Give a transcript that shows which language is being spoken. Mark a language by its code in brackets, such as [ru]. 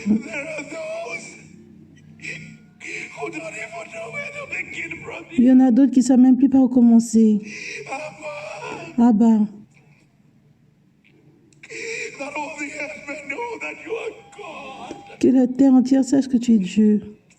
[en] There are those who don't even know where to begin from. [fr] Il y en a d'autres qui ne savent même plus par où commencer. [en] Abba. That all the earth may know that you are God. [fr] Que la terre entière sache que tu es Dieu.